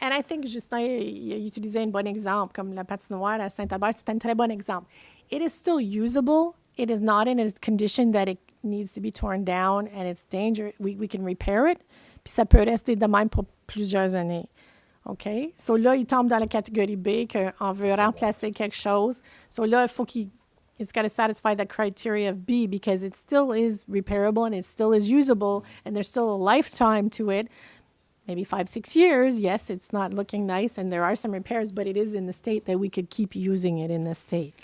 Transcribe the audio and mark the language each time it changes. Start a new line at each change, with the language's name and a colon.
English: Yeah, and I think
French: Justin il utilisait un bon exemple, comme la patinoire à Saint-Albert, c'est un très bon exemple.
English: It is still usable. It is not in a condition that it needs to be torn down and it's dangerous. We can repair it,
French: puis ça peut rester de même pour plusieurs années. OK? So là, il tombe dans la catégorie B qu'on veut remplacer quelque chose.
English: So
French: là, il faut
English: it's got to satisfy the criteria of B because it still is repairable and it still is usable and there's still a lifetime to it. Maybe 5-6 years, yes, it's not looking nice and there are some repairs, but it is in the state that we could keep using it in the state.